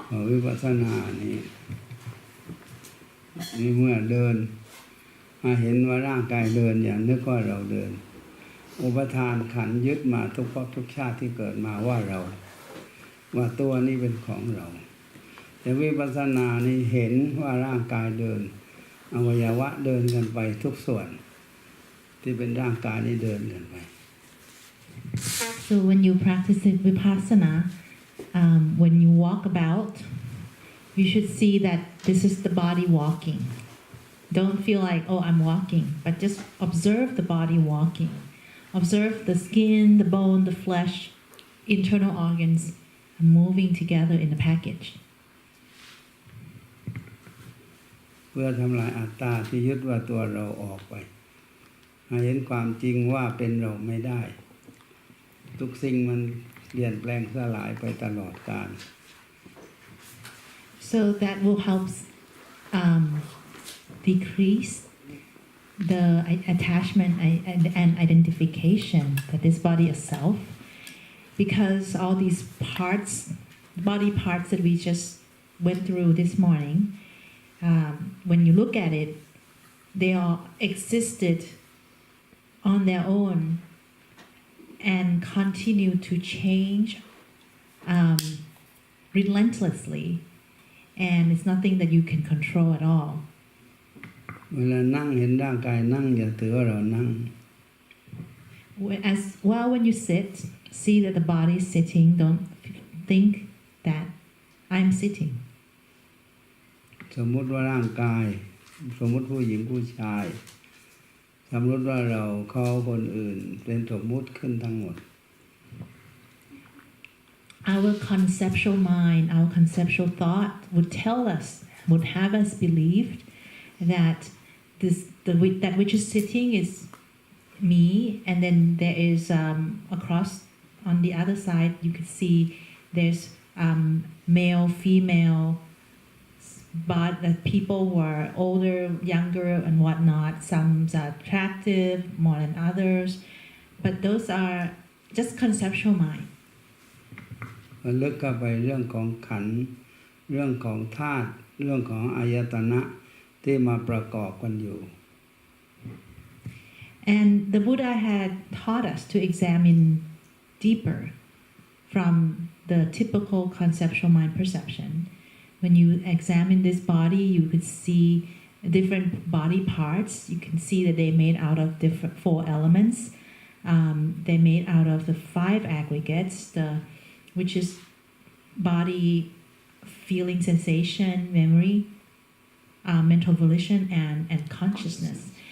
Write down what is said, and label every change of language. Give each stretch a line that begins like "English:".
Thai: วิปัสสนานี่เมื่อเดินมาเห็นว่าร่างกายเดินอย่างนึกว่าเราเดินอุปทานขันธ์ยึดมาทุกภพทุกชาติที่เกิดมาว่าเราว่าตัวนี้เป็นของเราแต่วิปัสสนานี่เห็นว่าร่างกายเดินอวัยวะเดินกันไปทุกส่วนที่เป็นร่างกายนี้เดินกันไป
English: So when you practice vipassana, when you walk about, you should see that this is the body walking. Don't feel like, oh, I'm walking, but just observe the body walking. Observe the skin, the bone, the flesh, internal organs moving together in a package.
Thai: เพื่อทำลายอัตตาที่ยึดว่าตัวเราออกไปให้เห็นความจริงว่าเป็นเราไม่ได้ทุกสิ่งมันเปลี่ยนแปลงสลายไปตลอดกาล
English: So that will help decrease the attachment and identification that this body is self, because all these parts, body parts that we just went through this morning, when you look at it, they all existed on their own and continue to change relentlessly, and it's nothing that you can control at all.
Thai: เวลานั่งเห็นร่างกายนั่งอย่าถือว่าเรานั่ง
English: As well, when you sit, see that the body is sitting. Don't think that I'm sitting.
Thai: สมมุติว่าร่างกายสมมุติผู้หญิงผู้ชายสมมุติว่าเราเขาคนอื่นเป็นสมมุติขึ้นทั้งหมด
English: Our conceptual mind, our conceptual thought would tell us, would have us believe that that which is sitting is me, and then there is across on the other side you can see there's male, female, but that people who are older, younger, and whatnot. Some are attractive more than others, but those are just conceptual mind.
Thai: มันลึกเข้าไปเรื่องของขันธ์เรื่องของธาตุเรื่องของอายตนะที่มาประกอบกันอยู่
English: And the Buddha had taught us to examine deeper from the typical conceptual mind perception. When you examine this body, you could see different body parts. You can see that they're made out of different 4 elements. They're made out of the 5 aggregates, which is body, feeling, sensation, memory, mental volition, and consciousness.